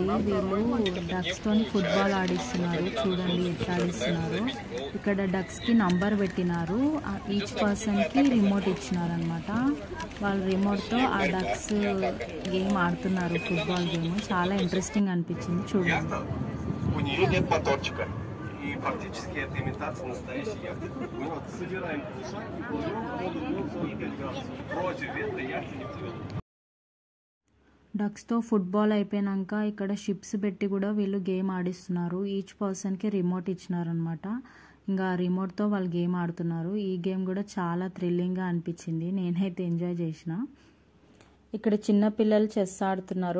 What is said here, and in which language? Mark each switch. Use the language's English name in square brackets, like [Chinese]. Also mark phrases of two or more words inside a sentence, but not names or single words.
[Telugu] వీళ్ళు డక్స్ తోని ఫుట్బాల్ ఆడిస్తున్నారు. చూడండి ఎట్లా ఆడిస్తున్నారు. ఇక్కడ డక్స్ కి నంబర్ పెట్టినారు. [English] each person [Telugu] కి రిమోట్ ఇచ్చినారు అనమాట. వాళ్ళ రిమోట్ తో ఆ [English] ducks game [Telugu] ఆడుతున్నారు, [English] football game. [Telugu] చాలా ఇంట్రెస్టింగ్ అనిపించింది చూడండి. [Russian] И фактически это имитация настоящей яхты. Мы вот собираем кусок и кладем воду и делегацию. Против ветра яхты не плывет. [Telugu] డక్స్తో ఫుట్బాల్ అయిపోయాక ఇక్కడ షిప్స్ పెట్టి కూడా వీళ్ళు గేమ్ ఆడిస్తున్నారు. [English] each personకి [Telugu] రిమోట్ ఇచ్చినారనమాట. ఇంకా రిమోట్తో వాళ్ళు గేమ్ ఆడుతున్నారు. ఈ గేమ్ కూడా చాలా థ్రిల్లింగ్గా అనిపించింది. నేనైతే ఎంజాయ్ చేసిన. ఇక్కడ చిన్న పిల్లలు చెస్ ఆడుతున్నారు.